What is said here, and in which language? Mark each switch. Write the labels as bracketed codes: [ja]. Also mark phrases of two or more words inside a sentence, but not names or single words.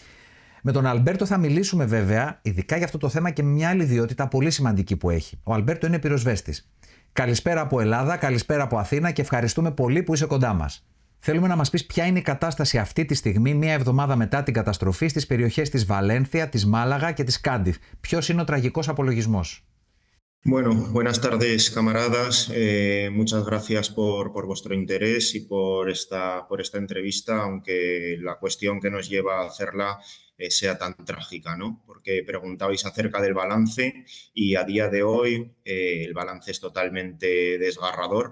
[el] Με τον Αλμπέρτο θα μιλήσουμε βέβαια, ειδικά για αυτό το θέμα και με μια άλλη ιδιότητα πολύ σημαντική που έχει. Ο Αλμπέρτο είναι πυροσβέστης. Καλησπέρα από Ελλάδα, καλησπέρα από Αθήνα και ευχαριστούμε πολύ που είσαι κοντά μας. Θέλουμε να μας πεις ποια είναι η κατάσταση αυτή τη στιγμή, μία εβδομάδα μετά την καταστροφή, στις περιοχές της Βαλένθια, της Μάλαγα και της Κάντιθ. Ποιος είναι ο τραγικός απολογισμός? [es] Bueno, buenas tardes, camaradas. Muchas gracias por vuestro interés y por esta entrevista, aunque la cuestión que nos lleva a hacerla sea tan trágica, ¿no? Porque preguntabais acerca del balance y a día de hoy el balance es totalmente desgarrador.